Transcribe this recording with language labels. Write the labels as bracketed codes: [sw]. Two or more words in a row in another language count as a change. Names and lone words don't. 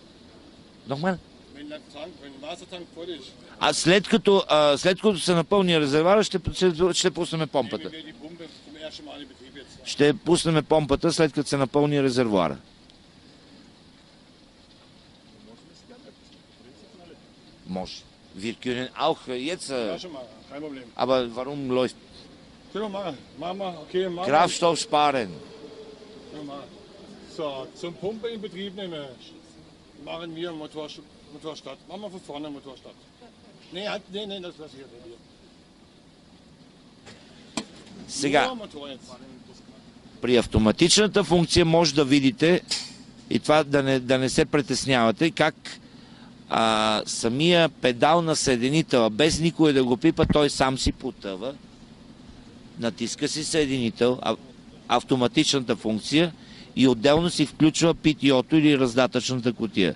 [bg] А след като се напълни резервуара, ще пуснем помпата. Ще пуснем помпата, след като се напълни резервуара. Може. [de] Wir können auch jetzt... Aber warum läuft... Kraftstoff sparen. So, zum Pumpe in Betrieb nehmen, machen wir Motorstart. Machen wir von vorne Motorstart. Nee, das lasse ich hier. [bg] Сега, при автоматичната функция може да видите, и това да не се притеснявате, как самия педал на съединител, без никой да го пипа, той сам си потъва, натиска си съединител, автоматичната функция, и отделно си включва PTO-то или раздатъчната кутия.